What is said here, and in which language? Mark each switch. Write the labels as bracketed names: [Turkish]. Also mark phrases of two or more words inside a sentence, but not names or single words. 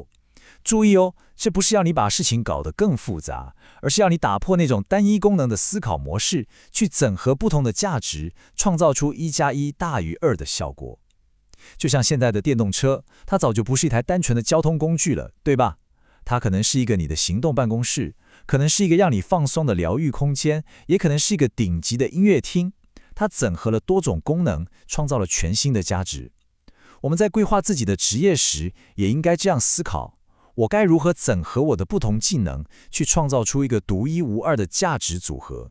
[Chinese] 注意哦，這不是要你把事情搞得更複雜，而是要你打破那種單一功能的思考模式，去整合不同的價值，創造出1+1大於2的效果。就像現在的電動車，它早就不是一台單純的交通工具了，對吧？它可能是一個你的行動辦公室，可能是一個讓你放鬆的療癒空間，也可能是一個頂級的音樂廳。它整合了多種功能，創造了全新的價值。我們在規劃自己的職業時，也應該這樣思考： 我該如何整合我的不同技能，去創造出一個獨一無二的價值組合？